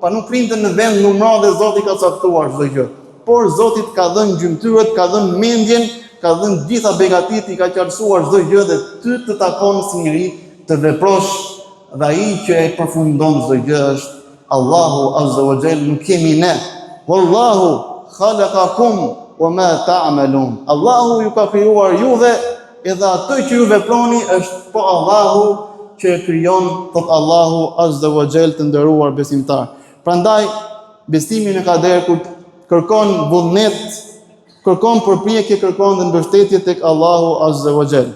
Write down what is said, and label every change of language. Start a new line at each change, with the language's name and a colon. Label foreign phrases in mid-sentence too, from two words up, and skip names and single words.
Albanian: pa nuk printe në vend numra dhe Zoti ka caktuar çdo gjë. Por Zoti ka dhënë gjymtyrët, ka dhënë mendjen, ka dhënë gjitha begatit, i ka qartësuar çdo gjë dhe ty të takon si njeri të veprosh dhe ai që e përfundon çdo gjë është Allahu
Arabic: عز وجل,
Albanian: nuk kemi ne.
Arabic: والله خلقكم وما تعملون.
Albanian: Allahu ju ka krijuar juve edhe atë që ju veproni është po Allahu që e krijon, thot Allahu
Arabic: عز وجل,
Albanian: të nderuar besimtar. Prandaj besimi në kader kur kërkon vullnet, kërkon përpjekje, kërkon dhe mbështetje tek Allahu
Arabic: عز وجل.